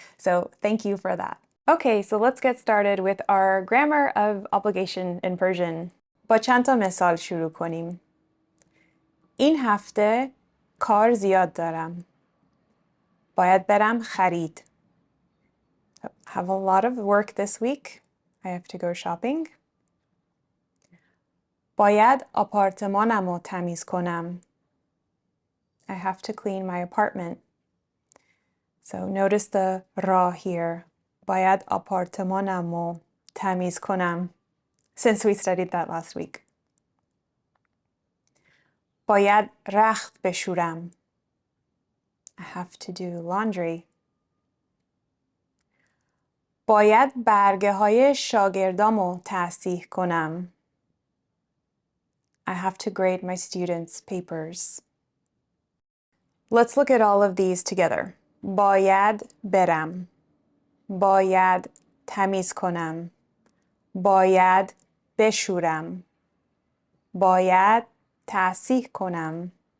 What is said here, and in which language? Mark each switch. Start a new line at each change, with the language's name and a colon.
English: So thank you for that. Okay, so let's get started with our grammar of obligation in Persian.
Persian: با چند تا مثال شروع کنیم. این هفته کار زیاد دارم. باید برم خرید.
English: I have a lot of work this week. I have to go shopping.
Persian: باید آپارتمانمو تمیز کنم.
English: I have to clean my apartment. So notice the ra here.
Persian: باید آپارتمانمو تمیز کنم.
English: Since we studied that last week.
Persian: باید رخت بشورم.
English: I have to do laundry.
Persian: باید برگه های شاگردامو تصحیح کنم.
English: I have to grade my students' papers. Let's look at all of these together.
Persian: باید برم. باید تمیز کنم. باید بشورم. باید تصحیح کنم.